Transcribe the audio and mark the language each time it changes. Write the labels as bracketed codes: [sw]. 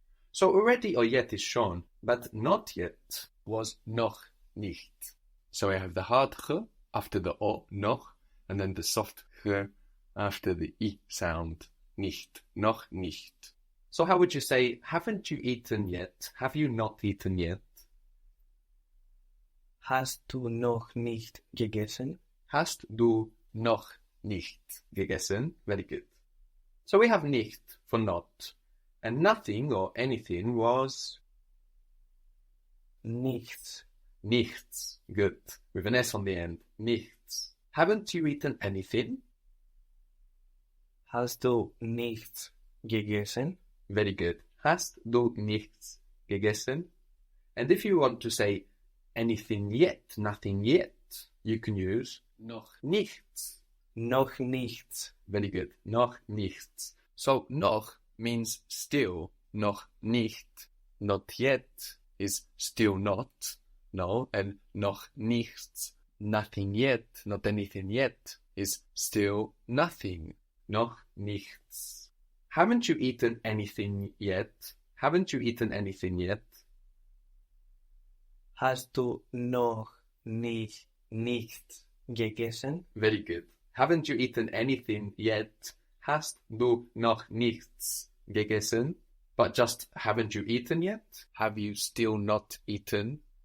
[en] So already or yet is schon, but not yet was [de] noch nicht. [en] So I have the hard ch after the o, noch, and then the soft ch after the I sound, nicht, [de] noch nicht. [en] So how would you say, haven't you eaten yet? Have you not eaten yet? [de] Hast du noch nicht gegessen? Hast du noch nicht gegessen? [en] Very good. So we have nicht for not. And nothing or anything was [de] Nichts. nichts. Good. With an S on the end. Nichts. [en] Haven't you eaten anything? [de] Hast du nichts gegessen? [en] Very good. [de] Hast du nichts gegessen? [en] And if you want to say anything yet, nothing yet, you can use [de] noch nichts. Noch nichts. [en] Very good. [de] Noch nichts. [en] So noch means still, [de] noch nicht. [en] Not yet is still not, no, and [de] noch nichts, [en] nothing yet, not anything yet, is still nothing, noch nichts. Haven't you eaten anything yet? Haven't you eaten anything yet? [de] Hast du noch nichts gegessen? [en] Very good. Haven't you eaten anything yet? [de] Hast du noch nichts gegessen? [en] But just haven't you eaten yet? Have you still not eaten?